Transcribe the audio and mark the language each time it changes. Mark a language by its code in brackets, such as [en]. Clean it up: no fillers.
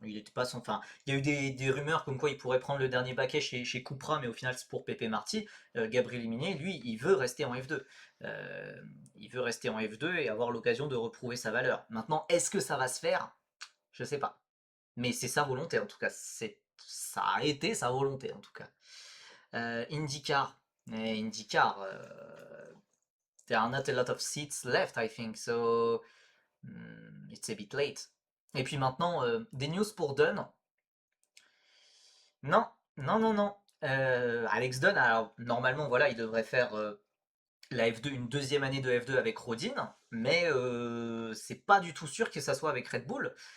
[fr] Il était pas enfin, il y a eu des rumeurs comme quoi il pourrait prendre le dernier baquet chez Cupra, mais au final c'est pour Pepe Marty. Gabriel Minier, lui, il veut rester en F2. Euh, il veut rester en F2 et avoir l'occasion de reprouver sa valeur. Maintenant, est-ce que ça va se faire? Je sais pas. Mais c'est sa volonté en tout cas. Ça a été sa volonté en tout cas. [en] IndyCar. IndyCar, there are not a lot of seats left, I think, so it's a bit late. [fr] Et puis maintenant, des news pour Dunn. Non, non, non, non. Alex Dunn, alors normalement, voilà, il devrait faire la F2, une deuxième année de F2 avec Rodin, mais c'est pas du tout sûr que ça soit avec Red Bull.